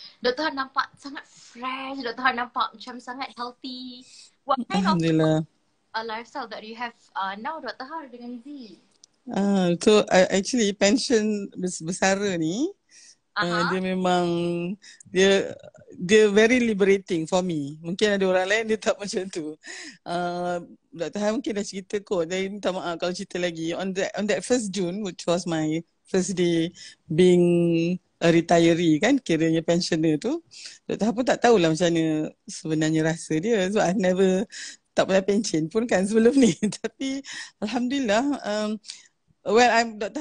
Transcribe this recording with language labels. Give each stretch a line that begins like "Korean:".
Malay: Dr. Ha nampak sangat fresh. Dr. Ha nampak macam sangat healthy.
English: What kind of
Malay: Alhamdulillah.
English: lifestyle that you have now Dr.
Malay: Ha dengan Z? So actually pension bersara ni dia memang dia
English: very liberating for me.
Malay: Mungkin ada orang lain dia tak macam tu. Dr. Han mungkin dah cerita kot. Jadi minta maaf kalau cerita lagi.
English: On that 1st June, which was my first day being a retiree kan,
Malay: kiranya pensioner tu,
English: Dr.
Malay: Han pun tak tahulah macam mana sebenarnya rasa dia.
English: So I never
Malay: tak pernah pension pun kan sebelum ni. Tapi Alhamdulillah, Dr.